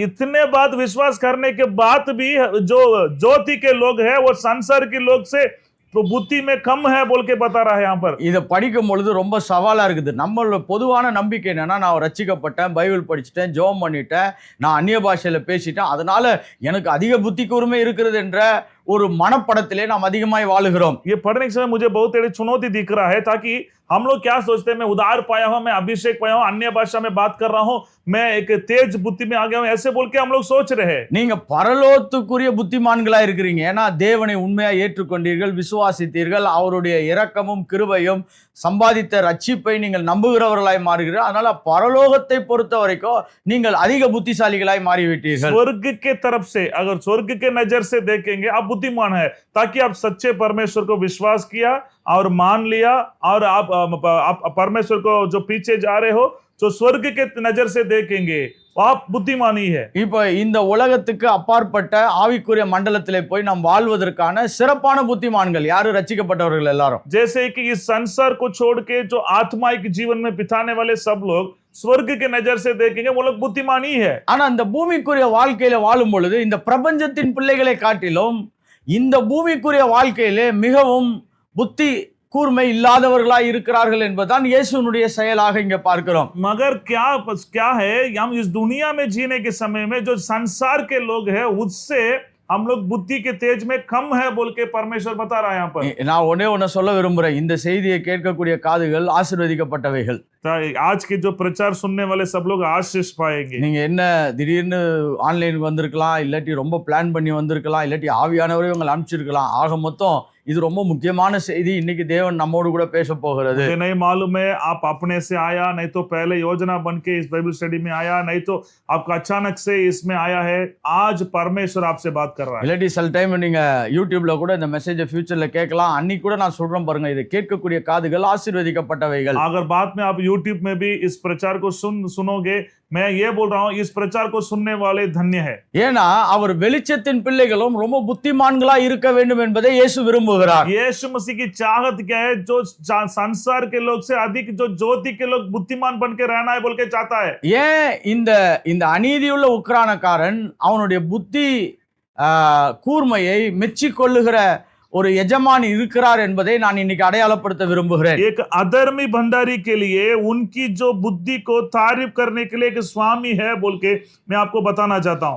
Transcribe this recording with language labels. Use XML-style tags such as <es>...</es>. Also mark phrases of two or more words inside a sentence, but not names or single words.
<hi>इतने बात विश्वास करने के बाद भी जो ज्योति के लोग हैं वो संसार के लोग से तो बुद्धि में कम है बोल के बता रहा है। यहाँ पर</hi> <ta>இதை படிக்கும் பொழுது ரொம்ப சவாலா இருக்குது. நம்மளோட பொதுவான நம்பிக்கை என்னன்னா, நான் ரட்சிக்கப்பட்டேன், பைபிள் படிச்சுட்டேன், ஜெபம் பண்ணிட்டேன், நான் அந்நிய பாஷையில பேசிட்டேன், அதனால எனக்கு அதிக புத்தி கூர்மை இருக்கிறது என்ற ஒரு மனப்படத்திலே நாம் அதிகமாய் வாழுகிறோம்.</ta> <hi>ये पढ़ने के समय मुझे बहुत बड़ी चुनौती दिख रहा है, ताकि हम लोग क्या सोचते हैं, मैं उधार पाया हूं, मैं अभिषेक पाया हूं, अन्य भाषा में बात कर रहा हूं, मैं एक तेज बुद्धि में आ गया हूं, ऐसे बोल के हम लोग सोच रहे हैं।</hi> <ta>நீங்க பரலோகத்துக்குரிய புத்திமான்களா இருக்கிறீங்க. ஏன்னா தேவனை உண்மையா ஏற்றுக்கொண்டீர்கள், விசுவாசித்தீர்கள், அவருடைய இரக்கமும் கிருபையும் சம்பாதித்த ரட்சிப்பை நீங்கள் நம்புகிறவர்களாய் மாறுகிறீர்கள். அதனால பரலோகத்தை பொறுத்த வரைக்கும் நீங்கள் அதிக புத்திசாலிகளாய் மாறிவிட்டீர்கள்.</ta> <hi>स्वर्ग के तरफ से, अगर स्वर्ग के नजर से देखेंगे आप बुद्धिमान है, ताकि आप सच्चे परमेश्वर को विश्वास किया और मान लिया, और आप परमेश्वर को जो पीछे जा रहे हो, जो स्वर्ग के नजर से देखेंगे आप बुद्धिमानी है।</hi> <ta>இப்ப இந்த உலகத்துக்கு அப்பாற்பட்ட ஆவிக்குரிய மண்டலத்திலே போய் நாம் வாழ்வதற்கான சிறப்பான புத்திமான்கள் யாரு? ரட்சிக்கப்பட்டவர்கள் எல்லாரும்.</ta> <hi>जैसे कि इस संसार को छोड़ के जो आत्मायिक जीवन में बिताने वाले सब लोग स्वर्ग के नजर से देखेंगे, वो लोग बुद्धिमानी है।</hi> <ta>ஆனா இந்த பூமிக்குரிய வாழ்க்கையில வாழும் பொழுது இந்த பிரபஞ்சத்தின் பிள்ளைகளை காட்டிலும் இந்த பூமிக்குரிய வாழ்க்கையிலே மிகவும் புத்தி கூர்மை இல்லாதவர்களாய் இருக்கிறார்கள் என்பதுதான் இயேசுனுடைய செயலாக இங்க பார்க்கிறோம்.</ta> <hi>मगर क्या है, हम इस दुनिया में जीने के समय में जो संसार के लोग हैं उससे हम लोग बुद्धि के तेज में कम है बोल के परमेश्वर बता रहा है यहाँ पर।</hi> <ta>நான் ஒண்ணே சொல்ல விரும்புறேன். இந்த செய்தியை கேட்கக்கூடிய காதுகள் ஆசீர்வதிக்கப்பட்டவைகள்.</ta> <hi>आज के जो प्रचार सुनने वाले सब लोग आशीष पाएंगे।</hi> <ta>நீங்க என்ன திடீர்னு ஆன்லைனுக்கு வந்திருக்கலாம், இல்லாட்டி ரொம்ப பிளான் பண்ணி வந்திருக்கலாம், இல்லாட்டி ஆவியானவரே உங்களை அனுப்பிச்சிருக்கலாம். ஆக மொத்தம் இது ரொம்ப முக்கியமான செய்தி. இன்னைக்கு தேவன் நம்மோடு கூட பேச போகிறது.</ta> <hi>मुझे नहीं मालूम है आप अपने से आया, नहीं तो पहले योजना बन के इस</hi> <en>Bible study</en> <hi>में आया, नहीं तो आपका अचानक से इसमें आया है। आज परमेश्वर आपसे बात कर रहा है।</hi> <ta>இல்லாட்டி சில டைம் நீங்க யூடியூப்ல கூட இந்த மெசேஜை ஃபியூச்சர்ல கேட்கலாம். அன்னைக்கு கூட நான் சொல்றேன் பாருங்க, இதை கேட்கக்கூடிய காதுகள் ஆசீர்வதிக்கப்பட்டவைகள்.</ta> <hi>अगर बाद में आप यूट्यूब में भी इस प्रचार को सुनोगे, मैं ये बोल रहा हूँ इस प्रचार को सुनने वाले धन्य है।</hi> <ta>ஏன்னா அவர் வெளிச்சத்தின் பிள்ளைகளும் ரொம்ப புத்திமான்களா இருக்க வேண்டும் என்பதை இயேசு விரும்புகிறார்.</ta> <hi>यीशु मसीह की चाहत क्या है? जो संसार के लोग से अधिक जो ज्योति के लोग बुद्धिमान बन के रहना है बोल के चाहता है।</hi> <ta>ஏன் இந்த அநீதியுள்ள உக்ரானக்காரன் அவனுடைய புத்தி கூர்மையை மெச்சிக்கொள்ளுகிற ஒரு எஜமான் இருக்கிறார் என்பதை நான் இன்னைக்கு அடையாளப்படுத்த விரும்புகிறேன்.</ta> <hi>एक अधर्मी भंडारी के लिए उनकी जो बुद्धि को तारीफ करने के लिए एक स्वामी है बोल के मैं आपको बताना चाहता हूं।</hi>